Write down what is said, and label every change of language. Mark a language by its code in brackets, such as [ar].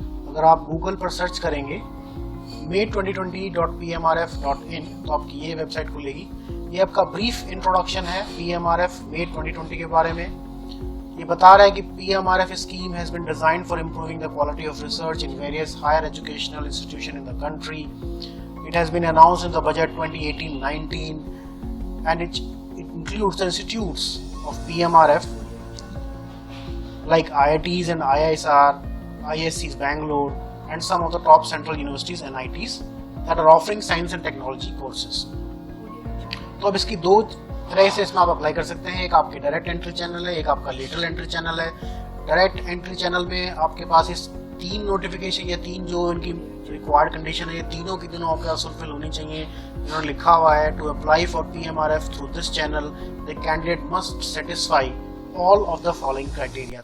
[hi] अगर आप गूगल पर सर्च करेंगे may2020.pmrf.in तो आपकी ये वेबसाइट खुलेगी। ये आपका ब्रीफ इंट्रोडक्शन है PMRF May 2020 के बारे में। ये बता रहा है कि [en] PMRF scheme has been designed for improving the quality of research in various higher educational institution in the country. It has been announced in the budget 2018-19 and it includes the institutes of PMRF like IITs and IISR, ISCs Bangalore and some of the top central universities NITs that are offering science and technology courses। [hi] तो अब इसकी दो तरह से इसमें आप apply कर सकते हैं। एक आपके डायरेक्ट एंट्री चैनल है, एक आपका लेटरल एंट्री चैनल है। डायरेक्ट एंट्री चैनल में आपके पास इस तीन नोटिफिकेशन या तीन जो इनकी रिक्वायर्ड कंडीशन है, ये तीनों की तीनों आपके पास फुलफिल होनी चाहिए। इन्होंने लिखा हुआ है [en] To apply for PMRF through this channel the candidate must satisfy all of the following criteria.